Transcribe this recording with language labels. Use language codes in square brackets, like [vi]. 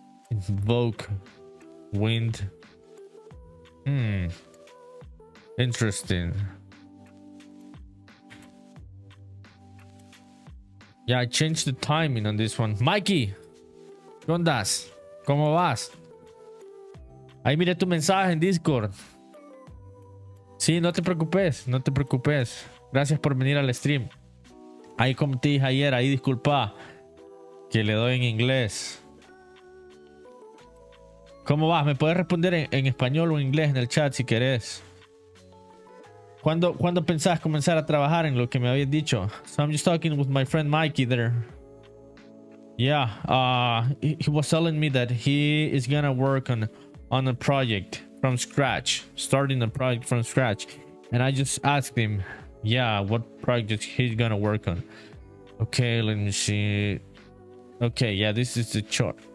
[en] Invoke wind. Interesting. Yeah, I changed the timing on this one. [es] Mikey, ¿qué ondas? ¿Cómo vas? Ahí miré tu mensaje en Discord. Sí, no te preocupes, no te preocupes. Gracias por venir al stream. Ahí como te dije ayer, ahí disculpa que le doy en inglés. ¿Cómo vas? Me puedes responder en español o en inglés en el chat si querés. ¿Cuándo pensás comenzar a trabajar en lo que me habías dicho? [en] So I'm just talking with my friend Mikey there. Yeah, he was telling me that he is gonna work on a project from scratch, starting a project from scratch. And I just asked him, yeah, what project he's gonna work on. Okay, let me see. Okay, yeah, this is the chart.